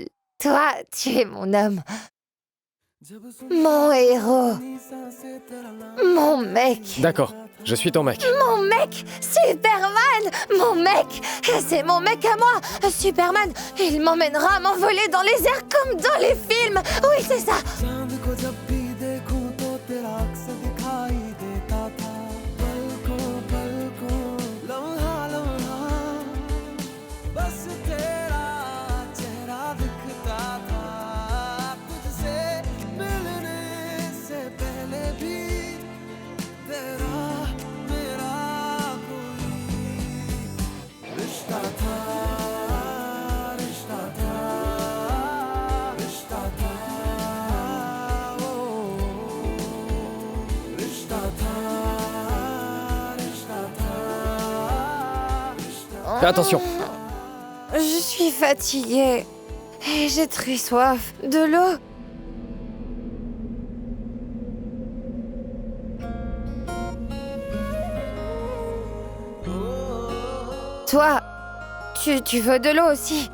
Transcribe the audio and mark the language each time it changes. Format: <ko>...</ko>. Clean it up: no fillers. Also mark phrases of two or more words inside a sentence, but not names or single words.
<fr>Toi, tu es mon homme. Mon héros. Mon mec. D'accord, je suis ton mec. Mon mec. Superman. Mon mec. C'est mon mec à moi. Superman, il m'emmènera m'envoler dans les airs comme dans les films. Oui, c'est ça.</fr> <hi>चांद को जब भी देखूं तो तेरा अक्स दिखाई देता था पलकों लम्हा लम्हा बस तेरा चेहरा दिखता था तुझसे मिलने से पहले भी तेरा मेरा कोई रिश्ता था रिश्ता था रिश्ता था ओ रिश्ता था रिश्ता था</hi> <fr>Fais attention. Je suis fatiguée. Et j'ai très soif. De l'eau. Toi, Tu veux de l'eau aussi?</fr>